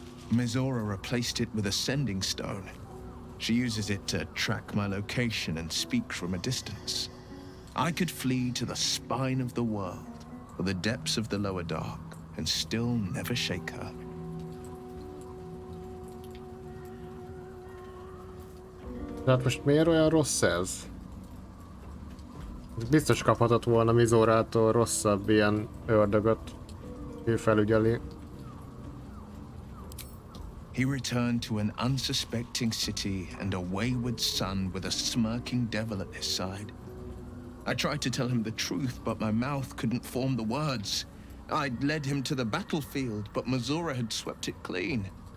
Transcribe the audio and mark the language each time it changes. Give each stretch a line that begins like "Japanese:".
English: Mizora replaced it with a sending stone. She uses it to track my location and speak from a distance. I could flee to the spine of the world, or the depths of the lower dark, and still never shake her.
Hungarian: Tehát most miért olyan rossz ez? Biztos kaphatott volna Mizorától rosszabb ilyen ördögöt. Ő felügyeli.
English: He returned to an unsuspecting city and a wayward son with a smirking devil at his side. I tried to tell him the truth, but my mouth couldn't form the words. I'd led him to the battlefield, but Mizora had swept it clean.